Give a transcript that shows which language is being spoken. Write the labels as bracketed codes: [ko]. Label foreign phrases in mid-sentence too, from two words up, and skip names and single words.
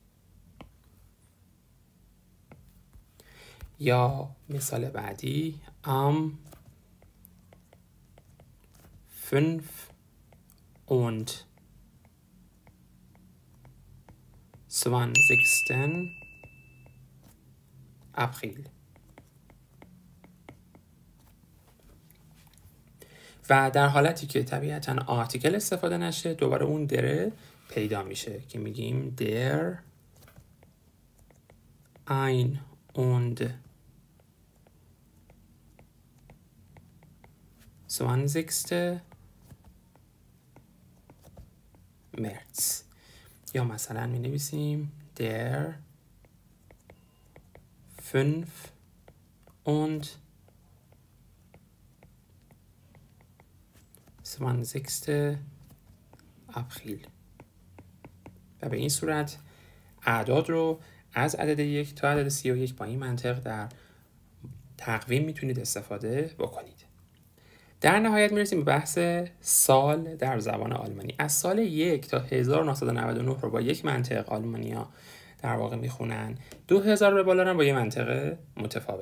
[fa] یا مثال بعدی [de] am 5 und 20. [fa] April. و در حالتی که طبیعتاً آرتیکل استفاده نشه دوباره اون دره پیدا میشه که میگیم [de] der ein und 20. März. [fa] یا مثلا می نویسیم [de] der 5 und 20. April. [fa] و به این صورت اعداد رو از عدد 1 تا عدد 31 با این منطق در تقویم میتونید استفاده بکنید. در نهایت میرسیم به بحث سال در زبان آلمانی. از سال 1 تا 1999 رو با یک منطق آلمانیا در واقع میخونن، 2000 به بالا رو با یک منطق متفاوت.